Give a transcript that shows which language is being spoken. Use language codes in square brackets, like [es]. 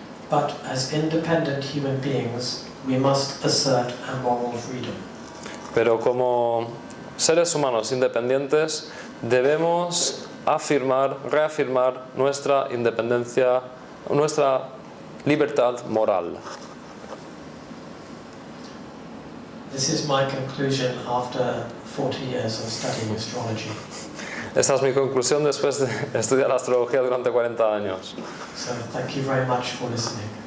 [en] But as independent human beings, we must assert our moral freedom. [es] Pero como seres humanos independientes debemos reafirmar nuestra independencia, nuestra libertad moral. [en] This is my conclusion after 40 years of studying astrology. [es] Esta es mi conclusión después de estudiar astrología durante 40 años. [en] So thank you very much for listening.